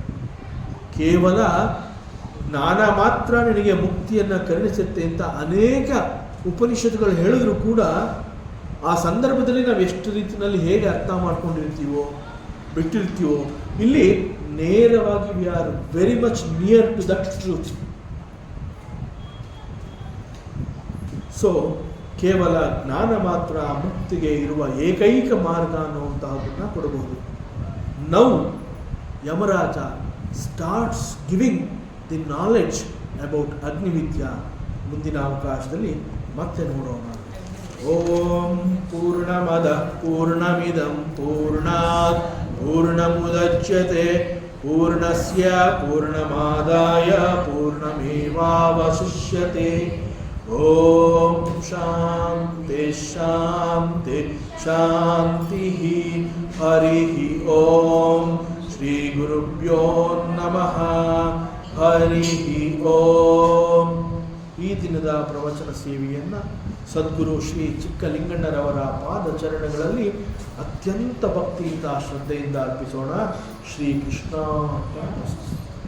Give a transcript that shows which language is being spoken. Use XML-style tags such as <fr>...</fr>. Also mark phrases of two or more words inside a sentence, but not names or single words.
<kn>ಕೇವಲ ಜ್ಞಾನ ಮಾತ್ರ ನಿನಗೆ ಮುಕ್ತಿಯನ್ನು ಕರುಣಿಸುತ್ತೆ ಅಂತ ಅನೇಕ ಉಪನಿಷತ್ತುಗಳು ಹೇಳಿದ್ರು ಕೂಡ ಆ ಸಂದರ್ಭದಲ್ಲಿ ನಾವು ಎಷ್ಟು ರೀತಿಯಲ್ಲಿ ಹೇಗೆ ಅರ್ಥ ಮಾಡ್ಕೊಂಡಿರ್ತೀವೋ ಬಿಟ್ಟಿರ್ತೀವೋ, ಇಲ್ಲಿ ನೇರವಾಗಿ</kn> <en>we are very much near to that truth.</en> <kn>ಸೊ ಕೇವಲ ಜ್ಞಾನ ಮಾತ್ರ ಮುಕ್ತಿಗೆ ಇರುವ ಏಕೈಕ ಮಾರ್ಗ ಅನ್ನುವಂತಹದನ್ನು ಕೊಡಬಹುದು.</kn> <en>now Yamaraja starts giving the knowledge about Agnividya.</en> <kn>ಮುಂದಿನ ಅವಕಾಶದಲ್ಲಿ ಮತ್ತೆ ನೋಡೋಣ.</kn> <sa>ಓಂ ಪೂರ್ಣಮದ ಪೂರ್ಣಮಿದಂ ಪೂರ್ಣಾತ್ ಪೂರ್ಣಮುದಚ್ಯತೆ ಪೂರ್ಣಸ್ಯ ಪೂರ್ಣಮಾದಾಯ ಪೂರ್ಣಮೇವಾವಶಿಷ್ಯತೆ. ಓಂ ಶಾಂತಿ ಶಾಂತಿ ಶಾಂತಿ. ಹರಿ ಓಂ ಶ್ರೀ ಗುರುಭ್ಯೋ ನಮಃ. ಹರಿ ಓಂ.</sa> <kn>ಈ ದಿನದ ಪ್ರವಚನ ಸೇವೆಯನ್ನು ಸದ್ಗುರು ಶ್ರೀ ಚಿಕ್ಕಲಿಂಗಣ್ಣರವರ ಪಾದಚರಣಗಳಲ್ಲಿ ಅತ್ಯಂತ ಭಕ್ತಿಯಿಂದ ಶ್ರದ್ಧೆಯಿಂದ ಅರ್ಪಿಸೋಣ. ಶ್ರೀ ಕೃಷ್ಣ.</kn>